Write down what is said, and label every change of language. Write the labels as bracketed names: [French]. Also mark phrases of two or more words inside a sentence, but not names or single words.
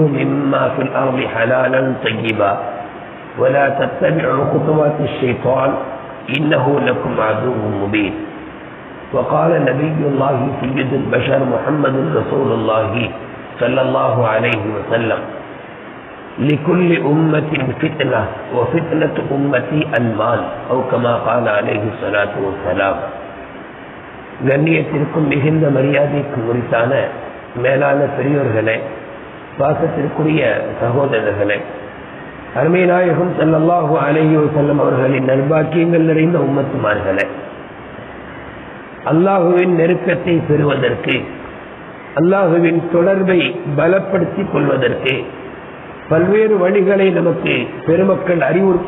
[Arabic] مما في الأرض حلالا طيبا ولا تتبعوا خطوات الشيطان إنه لكم عدو مبين وقال نبي الله سيد البشر محمد رسول الله صلى الله عليه وسلم لكل أمة فتنة وفتنة أمتي المال أو كما قال عليه الصلاة والسلام. [Tamil] கண்ணியத்திற்கும் மிகுந்த மரியாதைக்கு உரித்தான மேலான பெரியோர்களே, பாசத்திற்குரிய சகோதரர்களே, அருமை நாயகம் [Arabic] صلى الله عليه وسلم [Tamil] அவர்களின் நல்பாக்கியங்கள் நிறைந்த உம்மத்துமார்களே, அல்லாஹுவின் நெருக்கத்தை பெறுவதற்கு, அல்லாஹுவின் தொடர்பை பலப்படுத்திக் கொள்வதற்கு பல்வேறு வழிகளை நமக்கு பெருமக்கள் அறிவுறுத்தி